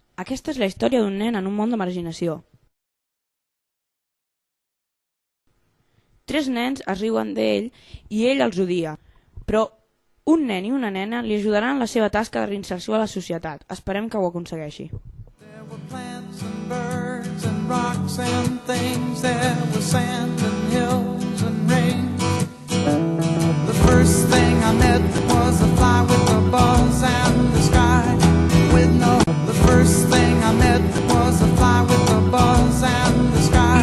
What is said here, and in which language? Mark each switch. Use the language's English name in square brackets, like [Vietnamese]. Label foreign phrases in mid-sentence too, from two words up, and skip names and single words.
[Catalan] Aquesta és la història d'un nen en un món de marginació. 3 nens es riuen d'ell i ell els odia, però un nen i una nena li ajudaran en la seva tasca de reinserció a la societat. Esperem que ho aconsegueixi. [English] There were plants and birds and rocks and things. There was sand and hills and rain. The first thing I met was a fly with a buzz and the sky with no. The first thing I met was a fly with a buzz and the sky.